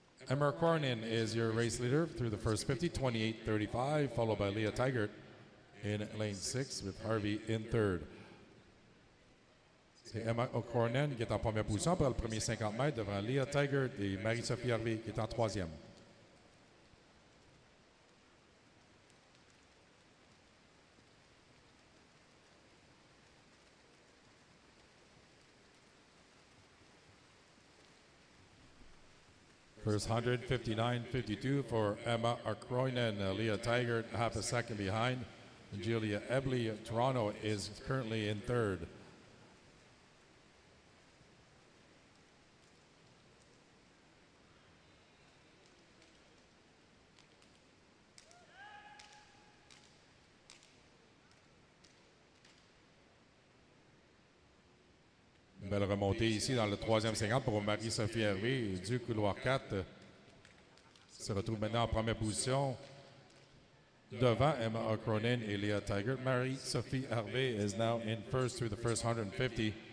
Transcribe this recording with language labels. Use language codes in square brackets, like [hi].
[en] Emma Cornyn is your race leader through the first 50, 28:35, followed by Leah Tigert in lane 6 with Harvey in third. [fr] C'est Emma O'Cornan qui est en première position pour le premier 50 mètres devant Leah Tigert et Marie-Sophie Harvey qui est en troisième. [en] First 100, 59:52 for Emma O'Cornan. Leah Tigert half a second behind. Julia Ebley, Toronto, is currently in third. [fr] Une belle remontée ici dans le troisième 50 pour Marie-Sophie Hervé du couloir 4. Se retrouve maintenant en première position devant Emma O'Cronin et Leah Tigert. [en] Marie-Sophie Harvey is now in first through the first 150.